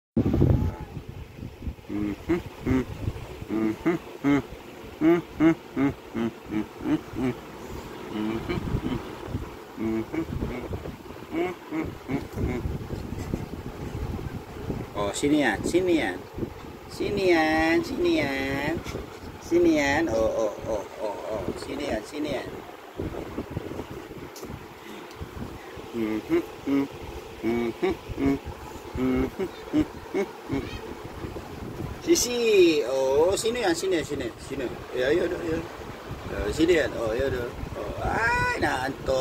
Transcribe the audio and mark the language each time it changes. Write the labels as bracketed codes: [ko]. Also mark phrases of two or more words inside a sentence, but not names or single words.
[hil] Oh, sini yan, sini yan. Sini yan, sini yan. Sini yan. Oh. Sini yan, sini yan. Sisi. [tl] Oh, sino yan? Sino? Ayun. Sino yan? Oh, ayun. Oh, ay, inaantok.